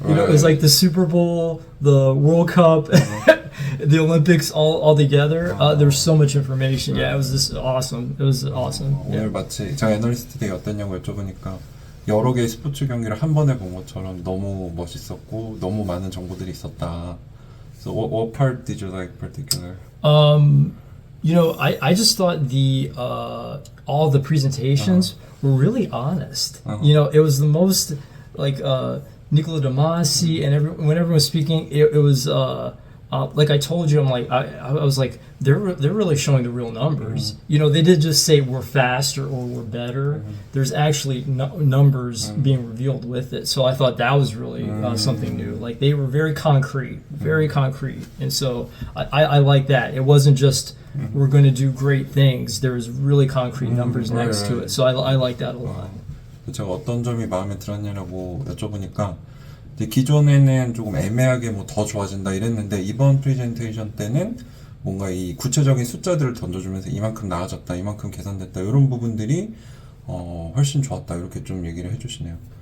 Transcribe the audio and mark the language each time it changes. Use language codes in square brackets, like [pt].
[en] It was like the Super Bowl, the World Cup, the Olympics all together. There was so much information. Yeah, it was just awesome. It was awesome. [ko] 오늘 마치 제가 애널리스트 데이 어땠냐고 여쭤보니까 여러 개의 스포츠 경기를 한 번에 본 것처럼 너무 멋있었고 너무 많은 정보들이 있었다. [en] So what part did you like particular? I just thought all the presentations were really honest. It was the most like Nicola De Masi and when everyone was speaking, it was like I told you, I was like they're really showing the real numbers. They did just say we're faster or we're better. There's actually numbers being revealed with it. So I thought that was really something new. Like they were very concrete, and so I like that. It wasn't just we're going to do great things. There was really concrete numbers next to it. So I like that a lot. [ko] 제가 어떤 점이 마음에 들었냐고 여쭤보니까 이제 기존에는 조금 애매하게 뭐 더 좋아진다 이랬는데 이번 프레젠테이션 때는 뭔가 이 구체적인 숫자들을 던져주면서 이만큼 나아졌다, 이만큼 개선됐다 이런 부분들이 훨씬 좋았다 이렇게 좀 얘기를 해주시네요.